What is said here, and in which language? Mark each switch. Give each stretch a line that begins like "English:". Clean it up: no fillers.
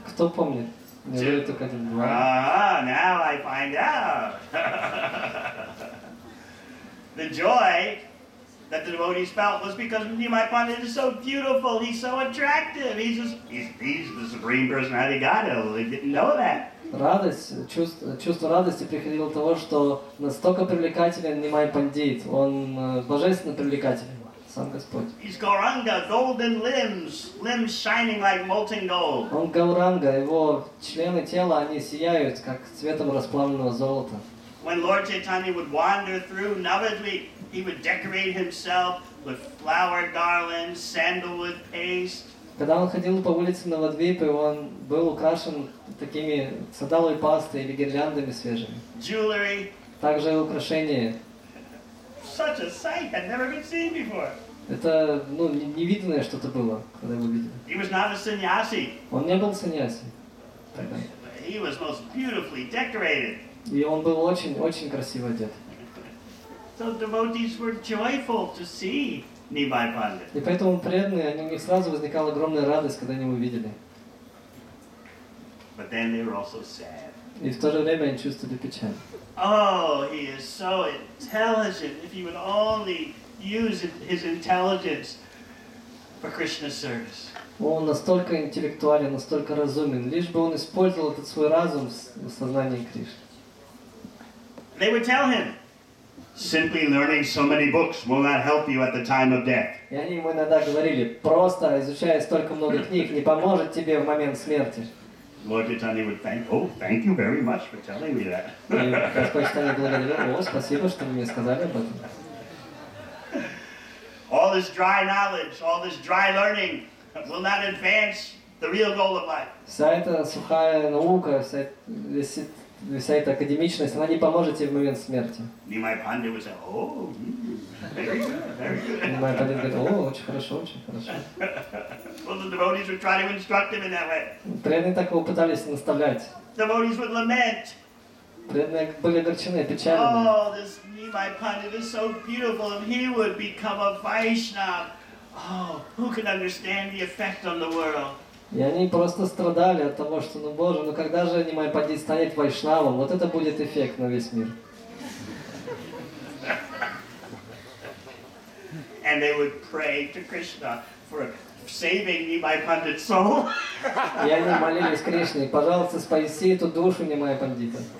Russian: Кто помнит? Неужели только один? Два?
English: Now I find out. The joy that the devotees felt was because Nimai Pandit is so beautiful. He's so attractive. He's the supreme personality of Godhead. They didn't know that.
Russian: Радость, чувство радости приходило от того, что настолько привлекателен Нимай Пандит, он божественно привлекателен, сам Господь.
English: He's Gauranga, golden limbs shining like molten gold.
Russian: Он Гауранга, его члены тела, они сияют, как цветом расплавленного золота.
English: When Lord Chaitanya would wander through Navadvip, he would decorate himself with flower garlands, sandalwood paste.
Russian: Когда он ходил по улице Навадвипы, он был украшен такими сандаловой пастой или гирляндами свежими.
English: Jewelry.
Russian: Также украшения.
English: Such a sight had never been seen before.
Russian: Это, невиданное что-то было, когда его видели.
English: He was not a sannyasi.
Russian: Он не был саньяси тогда.
English: He was most beautifully decorated.
Russian: И он был очень красиво одет.
English: So devotees were joyful to see Nimai Pandit.
Russian: И поэтому преданные, у них сразу возникала огромная радость, когда они его видели.
English: But then they were also sad.
Russian: И в то же время они чувствовали печаль.
English: Oh, he is so intelligent. If he would only use his intelligence for Krishna's service.
Russian: Он настолько интеллектуален, настолько разумен, лишь бы он использовал этот свой разум в сознании Кришны.
English: They would tell him, simply learning so many books will not help you at the time of death.
Russian: И они ему иногда говорили, просто изучая столько много книг не поможет тебе в момент смерти.
English: Lord Chaitanya would thank you very much for telling me that.
Russian: И Господь Чайтанья благодарил, спасибо, что вы мне сказали об этом.
English: All this dry knowledge, all this dry learning will not advance the real goal of life.
Russian: Вся эта сухая наука, вся эта академичность, она не поможет тебе в момент смерти.
English: Nimai Pandit would say, very good, very good.
Russian: Нимай Пандит говорит, очень хорошо, очень хорошо.
English: Well, the devotees would try to instruct him in that way.
Russian: Преданные так его пытались наставлять.
English: Devotees would lament.
Russian: Преданные были огорчены, опечалены.
English: Oh, this Nimai Pandit is so beautiful, and he would become a Vaishnava. Oh, who can understand the effect on the world?
Russian: И они просто страдали от того, что, ну Боже, ну когда же Нимай Пандит станет вайшнавом, вот это будет эффект на весь мир.
English: And they would pray to Krishna for saving Nimai Pandit's soul.
Russian: И они молились Кришне, пожалуйста, спаси эту душу Нимай Пандита.